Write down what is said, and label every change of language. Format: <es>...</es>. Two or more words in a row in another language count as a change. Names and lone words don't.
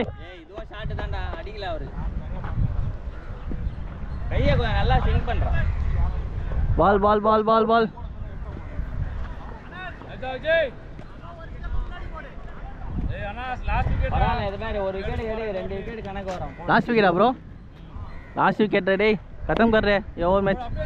<ta>இதுவா ஷாட் தான்டா அடிக்கல அவரு கையை நல்லா ஸ்விங் பண்றான் பால் பரவாயில்ல இது மாதிரி ஒரு விக்கெட் எடு 2 விக்கெட் கணக்கு வரும்</ta> <en>last wicket bro last wicket ready</en> <hi>खत्म कर रहे ये</hi> <en>over match</en>